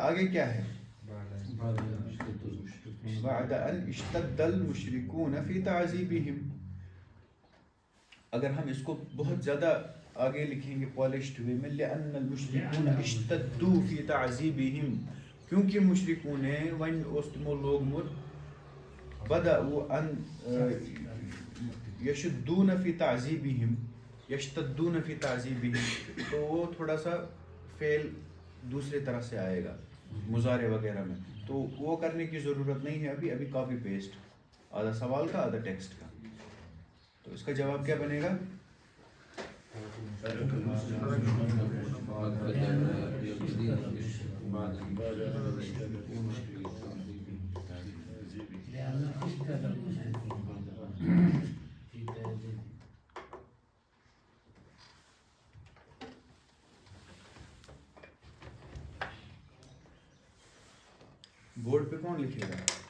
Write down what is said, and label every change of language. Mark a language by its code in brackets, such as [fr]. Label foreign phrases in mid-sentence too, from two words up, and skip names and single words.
[ur] آگے کیا ہے, [ar] بعد ان اشتد المشرکون فی تعذیبہم. [ur] اگر ہم اس کو بہت زیادہ آگے لکھیں گے [en] polished way [ur] میں, [ar] لأن المشرکون اشتدوا فی تعذیبہم, [ur] کیونکہ مشرکوں نے [ks] ون اوس تمو لوگمت [ar] بدأوا ان یشدون فی تعذیبہم یشتدون فی تعذیبہم، [ur] تو وہ تھوڑا سا فعل دوسرے طرح سے آئے گا مضارع وغیرہ میں، تو وہ کرنے کی ضرورت نہیں ہے ابھی [en] copy paste [ur] آدھا سوال کا آدھا ٹیکسٹ کا. تو اس کا جواب کیا بنے گا؟ بورڈ پہ کون لکھے گا؟